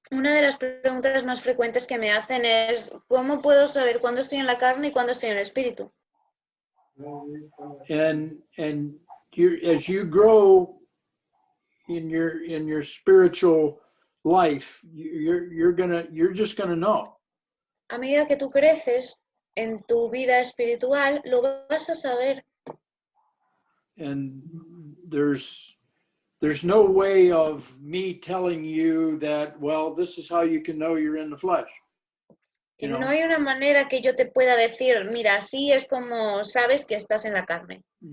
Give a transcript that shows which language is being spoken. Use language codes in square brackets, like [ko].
[es] Una de las preguntas más frecuentes que me hacen es ¿cómo puedo saber cuándo estoy en la carne y cuándo estoy en el espíritu? [en] And as you grow in your spiritual life, you're just gonna know. [es] A medida que tú creces en tu vida espiritual, lo vas a saber. [en] And there's no way of me telling you that, well, this is how you can know you're in the flesh. [es] Y [en] You know? [es] no hay una manera que yo te pueda decir, mira, así es como sabes que estás en la carne.